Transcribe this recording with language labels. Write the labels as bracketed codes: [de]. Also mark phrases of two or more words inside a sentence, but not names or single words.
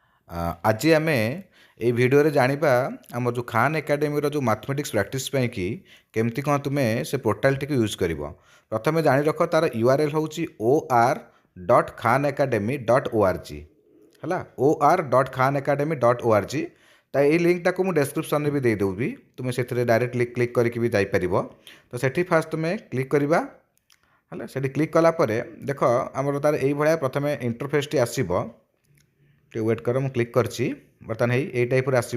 [or] ଆଜି ଆମେ ଏଇ ଭିଡ଼ିଓରେ ଜାଣିବା ଆମର ଯେଉଁ ଖାନ୍ ଏକାଡେମୀର ଯେଉଁ [en] mathematics practice [or] ପାଇଁ କି କେମିତି କ'ଣ ତୁମେ ସେ ପୋର୍ଟାଲଟିକୁ ୟୁଜ୍ କରିବ। ପ୍ରଥମେ ଜାଣି ରଖ ତାର URL ହେଉଛି or.khanacademy.org ହେଲା, or.khanacademy.org। ତ ଏଇ ଲିଙ୍କଟାକୁ ମୁଁ ଡେସ୍କ୍ରିପ୍ସନରେ ବି ଦେଇଦେବି, ତୁମେ ସେଥିରେ [en] direct click [or] କରିକି ବି ଯାଇପାରିବ। ତ ସେଠି ଫାଷ୍ଟ ତୁମେ କ୍ଲିକ୍ କରିବା ହେଲା। ସେଠି କ୍ଲିକ୍ କଲା ପରେ ଦେଖ ଆମର ତାର ଏଇଭଳିଆ ପ୍ରଥମେ ଇଣ୍ଟରଫେସ୍ଟି ଆସିବ। ଟିକେ ୱେଟ୍ କର, ମୁଁ କ୍ଲିକ୍ କରିଛି। ବର୍ତ୍ତମାନ ଏଇ ଟାଇପ୍ର ଆସିବ।